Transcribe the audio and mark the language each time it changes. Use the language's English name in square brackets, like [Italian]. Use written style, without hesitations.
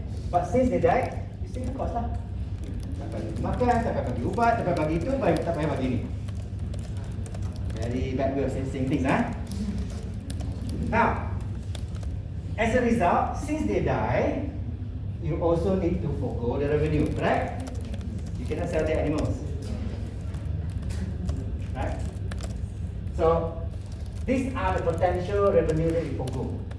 [English] But since they died, you see the cost lah. [Malay] Tak payah makan, tak payah bagi ubat, tak payah bagi itu, tak payah bagi ini. [English] Very bad way of saying things, huh? Now, as a result, since they die, you also need to forgo the revenue, correct? You cannot sell the animals. Right? So, these are the potential revenue that you forgo.